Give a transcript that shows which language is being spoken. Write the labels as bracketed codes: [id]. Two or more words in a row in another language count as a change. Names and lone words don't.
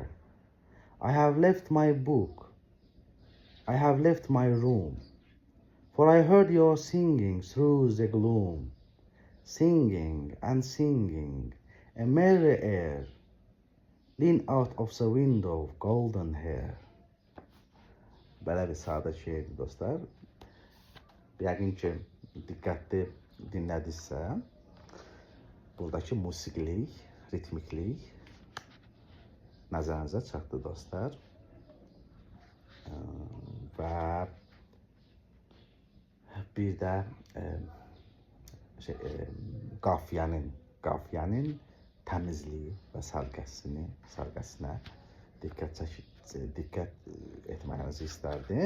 [en] I have left my book, I have left my room, for I heard your singing through the gloom, singing and singing, a merry air, lean out of the window, golden hair. [az] Belə bir sadə şeirdir dostlar. Yəqin ki, diqqətli dinlədinizsə, buradakı musiqilik, ritmiklik nəzərinizə çatdı dostlar. Və bir də qafiyənin təmizliyi və sərgəsinə diqqət etməyinizi istərdim.